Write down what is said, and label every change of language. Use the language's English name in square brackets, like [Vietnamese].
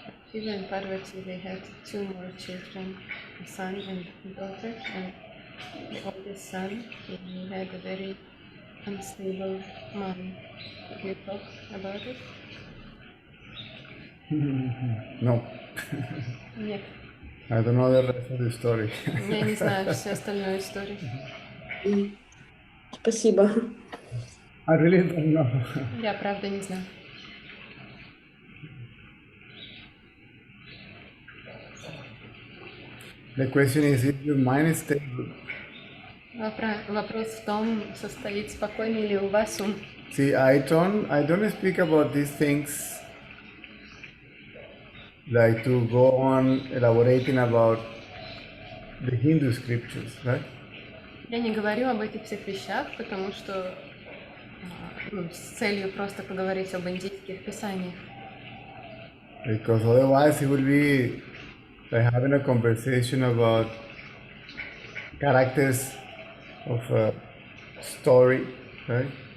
[English] Shiva and Parvati, they had two more children, a son and a daughter, and the oldest son, he had a very unstable mind. Could you talk about it? No. [Russian] Нет. [English] I don't know the rest of the story. [Russian] Я не знаю всю остальную историю. Спасибо. [English] I really don't know. [Russian] Я правда не знаю. [English] The question is if your mind is stable. [Russian] Вопрос в том, состоит спокойный ли у вас ум. [English] See, I don't speak about these things like to go on elaborating about the Hindu scriptures, right? [Russian] Я не говорю об этих всех вещах, потому что с целью просто поговорить об индийских писаниях. [English] Because otherwise it will be like having a conversation about characters of a story, right?